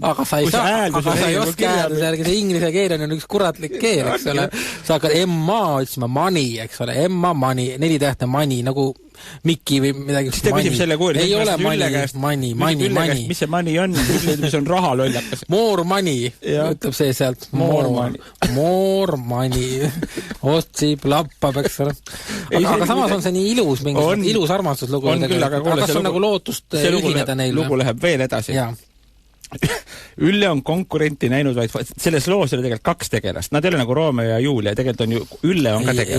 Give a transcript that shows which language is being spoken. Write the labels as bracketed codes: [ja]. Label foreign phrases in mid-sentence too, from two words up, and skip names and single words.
[et] Aga sa ei oska häälduse järgi, see inglise keel on üks kuratlik keel, eks ole. Sa hakkad emma otsima, money, eks ole, emma, money, 4 tähte money, nagu Mikki või midagi. Siis ta küsib selle kooli. Ei ole money. Mis see money on? Mis on raha lollakas? [en] More money, [et] ütleb see sealt. [en] More money. [et] Otsib, lappab, eks ole. Aga samas on see nii ilus, ilus armastuslugu. On küll, aga kuule, see on nagu lootust ühineda neil. Lugu läheb veel edasi. Ülle on konkurenti näinud vaid, selles loos oli tegelikult 2 tegelast. Nad ei ole nagu Romeo ja Julia, tegelikult on ju, Ülle on ka tegelast.